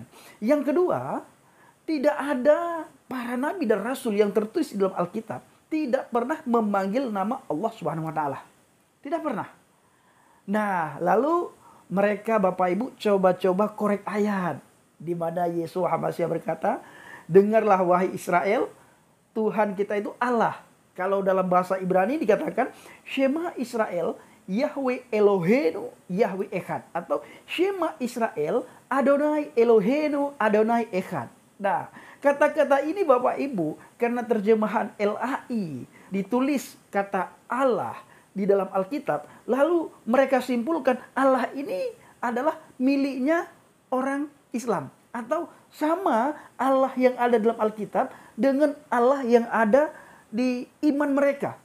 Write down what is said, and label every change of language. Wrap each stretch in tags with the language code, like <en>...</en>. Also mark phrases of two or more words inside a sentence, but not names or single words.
<id>Yang kedua, tidak ada para nabi dan rasul yang tertulis di dalam Alkitab tidak pernah memanggil nama Allah</id> <ar>سبحانه وتعالى.</ar> <id>Tidak pernah. Nah, lalu mereka Bapak Ibu coba-coba korek ayat di mana Yeshua HaMashiach berkata, "Dengarlah wahai Israel, Tuhan kita itu Allah." Kalau dalam bahasa Ibrani dikatakan</id> <he>שמע ישראל יהוה אלהינו יהוה אחד, atau שמע ישראל אדני אלהינו אדני אחד.</he> <id>Nah, kata-kata ini Bapak Ibu karena terjemahan LAI ditulis kata Allah di dalam Alkitab, lalu mereka simpulkan Allah ini adalah miliknya orang Islam, atau sama Allah yang ada dalam Alkitab dengan Allah yang ada di iman mereka.</id>